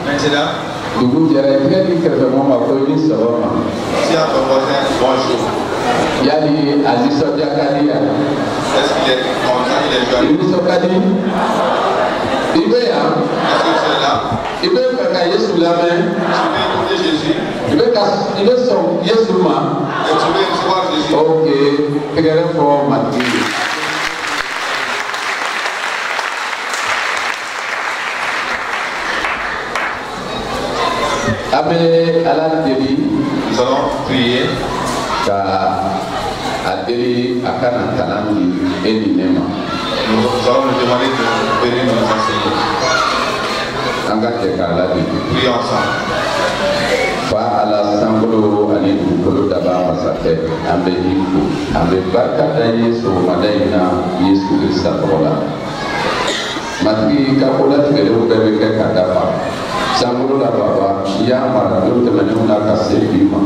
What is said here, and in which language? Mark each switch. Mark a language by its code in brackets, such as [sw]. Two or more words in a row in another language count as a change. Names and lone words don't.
[fr] Maintenant, [bm] Dugu jɛra tigɛ ni kɛrɛfɛmɔgɔ ma ko i ni sɔgɔma. [fr] si à ton voisin, bonjour. [bm] Yali a nisɔndiya ka di yan. [fr] Est-ce qu'il est content, il est [bm] I [fr] joyeux? [bm] nisɔn ka di. I bɛ yan. [fr] Est-ce que tu es là? [bm] I bɛ fɛ ka Yesu lamɛn. [fr] Tu veux écouter Jésus? [bm] I bɛ sɔn Yesu ma. [fr] Et tu veux recevoir Jésus? [bm] Ok, tɛgɛrɛ fɔ matigi ye. A bɛ Ala deli. [fr] Nous allons prier. [bm] Ka a deli a kana kalan di e ni ne ma. [fr] Nous allons lui demander de venir nous enseigner. [bm] An ka jɛ k'a ladege. [fr] Prions ensemble. [bm] Fa Ala sankolo ani dugukolo daba masakɛ an bɛ i fo an bɛ barika da ye sɔgɔmada in na Yesu Kirista tɔgɔ la. Matigi ka ko latigɛlenw bɛɛ bɛ kɛ ka dafa. Sankolo la Baba i y'a mara don tɛmɛnenw na ka se bi ma.